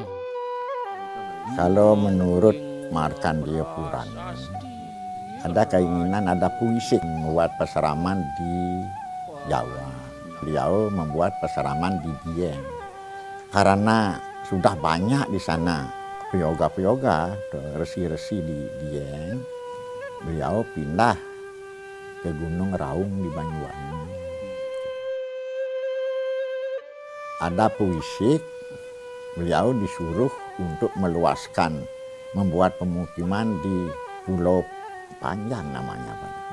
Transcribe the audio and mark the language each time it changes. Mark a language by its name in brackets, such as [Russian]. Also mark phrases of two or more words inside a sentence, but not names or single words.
[Indonesian] Kalau menurut Markandeya Purana, ada keinginan, ada puisi membuat peseraman di Jawa. Beliau membuat peseraman di Dieng. Karena sudah banyak di sana piyoga-piyoga, resi-resi di Dieng, beliau pindah ke Gunung Raung di Banyuwangi. Ada puisi, beliau disuruh untuk meluaskan, membuat pemukiman di Pulau Panjang namanya, Pak.